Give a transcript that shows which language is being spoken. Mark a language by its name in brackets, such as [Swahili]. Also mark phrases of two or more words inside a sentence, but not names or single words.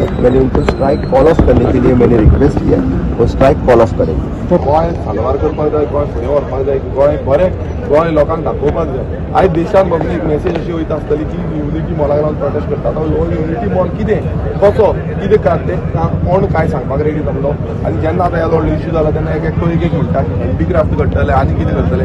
[Hindi] मैंने उनको [English] strike call off [Hindi] करने के लिए मैंने रिक्वेस्ट किया, वो [English] strike call off [Hindi] करेंगे. [Konkani] गोंय साल्वार करपाक जाय, गोंय फुडें व्हरपाक जाय, गोंय बरें गोंय लोकांक दाखोवपाक जाय. आयज देशान बाबा एक मेसेज अशी वयता आसतली की युनिटी मॉलाक लागून प्रोटेस्ट करता. तो युनिटी मॉल कितें कसो कितें कात तें कोण काय सांगपाक रेडी जाल्लो. आनी जेन्ना आतां ह्या व्हडलो इश्यू जाला तेन्ना एक म्हणटा की हँडीक्राफ्ट करतले आनी कितें करतले.